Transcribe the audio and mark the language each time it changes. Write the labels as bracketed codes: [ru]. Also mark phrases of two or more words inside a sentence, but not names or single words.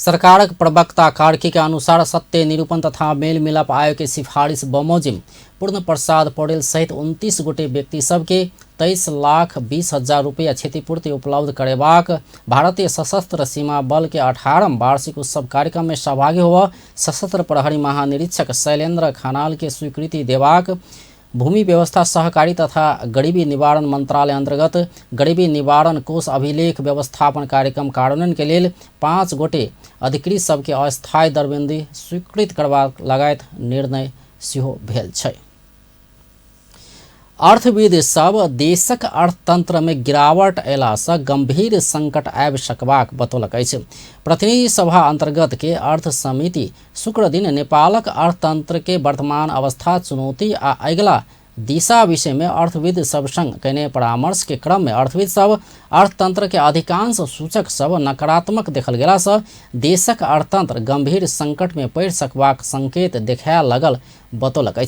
[mai] सरकारक प्रवक्ता कार्की के अनुसार सत्य निरूपण तथा मेल मिलाप आयोग के सिफारिश बमोजिम पूर्ण प्रसाद पौडेल सहित 29 गोटे व्यक्ति सबके 23,20,000 रुपया क्षतिपूर्ति उपलब्ध करेबाक भारतीय सशस्त्र सीमा बल के 18वां वार्षिक उत्सव कार्यक्रम में सहभागी हुआ सशस्त्र प्रहरी महानिरीक्षक शैलेन्द्र खनाल के स्वीकृति देबाक भूमि व्यवस्था सहकारी तथा गरीबी निवारण मंत्रालय अंतर्गत गरीबी निवारण कोष अभिलेख व्यवस्थापन कार्यक्रम कार्यान्वयन के लिए 5 गोटे अधिकृत सबके अस्थायी दरबंदी स्वीकृत करबा लगायत निर्णय सेहो भेल छै। अर्थविद सब देशक अर्थतंत्र में गिरावट अयला से गंभीर संकट आबि सकबाक बतौलक अछि। प्रतिनिधि सभा अंतर्गत के अर्थ समिति शुक्र दिन नेपालक अर्थतंत्र के वर्तमान अवस्था चुनौती आ अगिला दिशा विषय में अर्थविद सब संग कयने परामर्श के क्रम में अर्थविद सब अर्थतंत्र के अधिकांश सूचक सब नकारात्मक देखल गेला से देशक अर्थतंत्र गंभीर संकट में पड़ि सकबाक संकेत देखाय लगल बतौलक अछि।